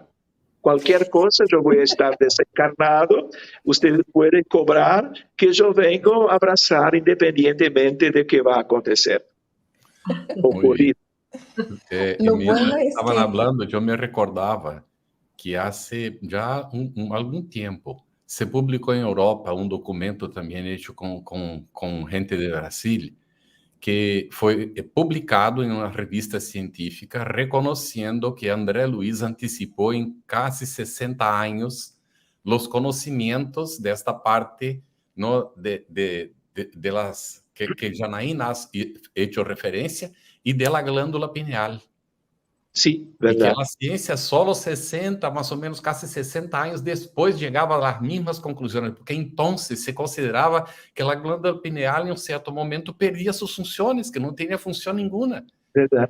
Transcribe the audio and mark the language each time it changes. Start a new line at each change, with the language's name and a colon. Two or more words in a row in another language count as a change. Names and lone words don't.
Spanish: Cualquier cosa, yo voy a estar desencarnado, ustedes pueden cobrar que yo vengo a abrazar independientemente de qué va a acontecer. Muy bien. Bueno es estaban que... hablando, yo me recordaba que hace ya algún tiempo se publicó en Europa un documento también hecho con gente de Brasil, que
Portuguese: foi publicado em uma revista científica reconhecendo que André Luiz anticipou em quase 60 anos os conhecimentos desta parte
Spanish: de las que Janaína ha hecho referência e de la glândula pineal. Sí, Y que verdad. la ciencia solo 60, más o menos casi 60 años después llegaba a las mismas conclusiones, porque entonces se consideraba que la glándula pineal en un cierto momento perdía sus funciones, que no tenía función ninguna. Verdad.